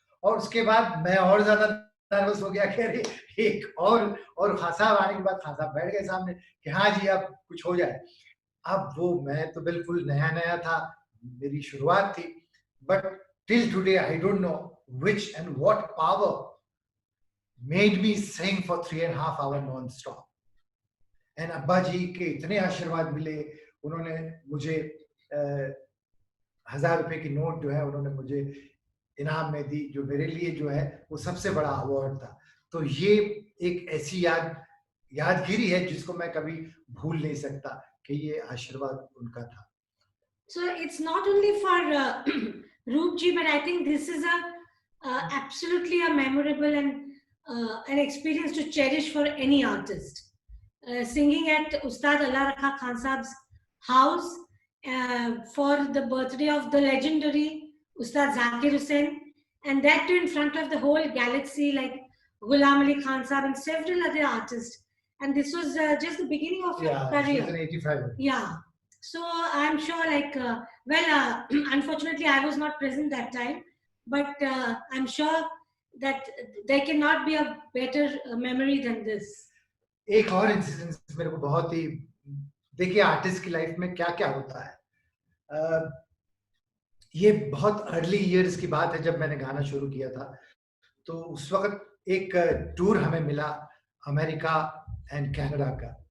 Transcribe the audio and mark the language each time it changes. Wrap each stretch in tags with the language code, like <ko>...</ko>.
<hi>और उसके बाद मैं और ज्यादा नर्वस हो गया कि अरे एक और खान साहब आने के बाद खान साहब बैठ गए सामने कि हाँ जी अब कुछ हो जाए। अब वो मैं तो बिल्कुल नया था, मेरी शुरुआत थी,</hi> <en>But till today I don't know which and what power made me sing for 3.5 hours non-stop.</en> <hi>And अब्बा जी के इतने आशीर्वाद मिले, उन्होंने मुझे 1000 रुपए की नोट जो है उन्होंने मुझे इनाम में दी, जो मेरे लिए जो है वो सबसे बड़ा अवार्ड था. तो ये एक ऐसी यादगिरी है जिसको मैं कभी भूल नहीं सकता कि ये आशीर्वाद उनका था.</hi> <en>So it's not only for Roop ji, but I think this is absolutely a memorable and an experience to cherish for any artist. Singing at Ustad Allah Rakha Khan Sahab's house for the birthday of the legendary Ustad Zakir Hussain, and that too in front of the whole galaxy like Ghulam Ali Khan Sahab and several other artists. And this was just the beginning of your career. Yeah, 85. Yeah. So I'm sure, like, unfortunately, I was not present that time, but I'm sure that there cannot be a better memory than this.</en> <hi>एक और incident मेरे को बहुत ही, देखिए artist की life में क्या क्या होता है. ये बहुत अर्ली इयर्स की बात है जब मैंने गाना शुरू किया था. तो उस वक्त एक टूर हमें मिला अमेरिका एंड कनाडा का.</hi>